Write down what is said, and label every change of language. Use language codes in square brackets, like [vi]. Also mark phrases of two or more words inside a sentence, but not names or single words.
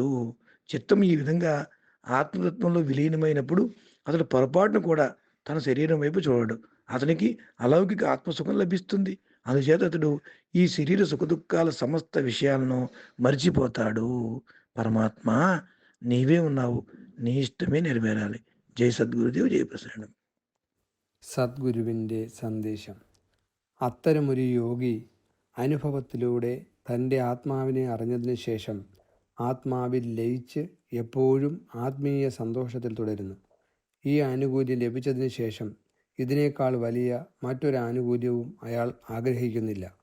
[te] చిత్తం ఈ విధంగా ఆత్మతత్వంలో విలీనమైనప్పుడు అతడు పొరపాటును కూడా తన శరీరం వైపు చూడడు. అతనికి అలౌకిక ఆత్మసుఖం లభిస్తుంది. అందుచేత అతడు ఈ శరీర సుఖదుఖాల సమస్త విషయాలను మర్చిపోతాడు. పరమాత్మ నీవే ఉన్నావు, నీ ఇష్టమే నెరవేరాలి. జై సద్గురుదేవ్, జై ప్రసన్నం. [ml] സദ്ഗുരുവിൻ്റെ സന്ദേശം. അത്തരമൊരു യോഗി അനുഭവത്തിലൂടെ തൻ്റെ ആത്മാവിനെ അറിഞ്ഞതിന് ശേഷം ആത്മാവിൽ ലയിച്ച് എപ്പോഴും ആത്മീയ സന്തോഷത്തിൽ തുടരുന്നു. ഈ ആനുകൂല്യം ലഭിച്ചതിന് ശേഷം ഇതിനേക്കാൾ വലിയ മറ്റൊരു ആനുകൂല്യവും അയാൾ ആഗ്രഹിക്കുന്നില്ല.